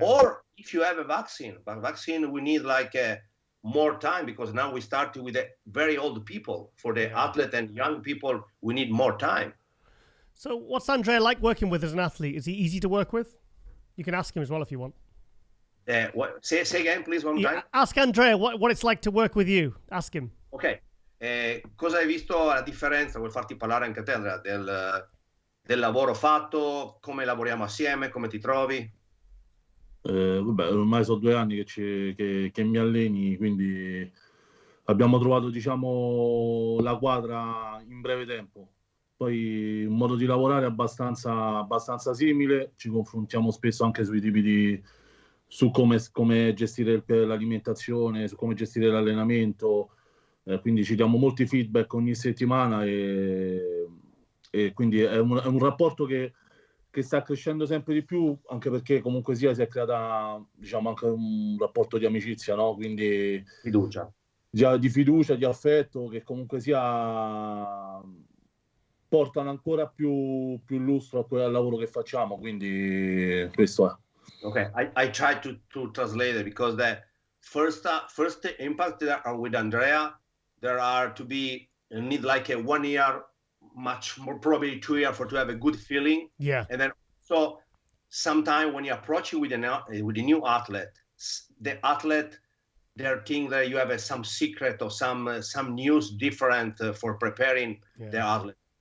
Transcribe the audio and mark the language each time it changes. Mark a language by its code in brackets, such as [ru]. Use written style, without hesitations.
[en] Or if you have a vaccine. But vaccine, we need like more time because now we start with the very old people. For the athlete and young people, we need more time. So what's Andrea like working with as an athlete? Is he easy to work with? You can ask him as well if you want. What? Say again, please, one time. Ask Andrea what it's like to work with you. Ask him. Ok. [it] Cosa hai visto la differenza? Vuoi farti parlare anche te, Andrea, del lavoro fatto, come lavoriamo assieme, come ti trovi? Ormai sono 2 anni che mi alleni, quindi abbiamo trovato, la quadra in breve tempo. Poi un modo di lavorare abbastanza simile, ci confrontiamo spesso anche sui tipi su come gestire l'alimentazione, su come gestire l'allenamento, quindi ci diamo molti feedback ogni settimana e quindi è un rapporto che sta crescendo sempre di più, anche perché comunque sia si è creata, diciamo, anche un rapporto di amicizia, no? Quindi Fiducia. di fiducia, di affetto, che comunque sia portano ancora più lustro al lavoro che facciamo, quindi questo è. [en] Okay, I try to translate it, because the first impact that are with Andrea, there are to be need like a 1 year, much more probably 2 years to have a good feeling. Yeah. And then so sometime when you approach it with a new athlete, the athlete, they think that you have some secret or some news different for preparing the athlete.